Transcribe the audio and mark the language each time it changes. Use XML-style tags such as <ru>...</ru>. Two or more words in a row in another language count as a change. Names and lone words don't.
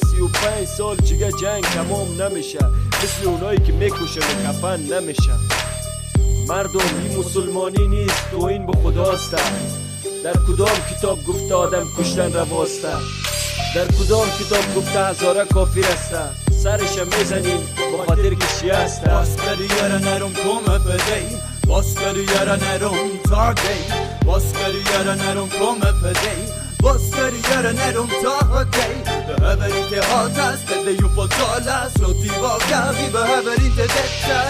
<fa>35 سال چیگه جنگ تمام نمیشه، مثل اونایی که میکشن و کفن نمیشه. مردم این مسلمانی نیست، توهین به خداست. در کدام کتاب گفته آدم کشتن رواسته؟ در کدام کتاب گفته هزاره کافر است؟ سرش میزنین با خاطر که شیعه است.</fa> <sv>Vad ska du göra när de kommer för dig? Vad ska du göra när de tar dig? Vad ska du göra när de kommer för dig? Vad ska du göra när de tar dig? Behöver inte hatas, ställ dig upp och tala. Slå tillbaka, vi behöver inte detta.</sv>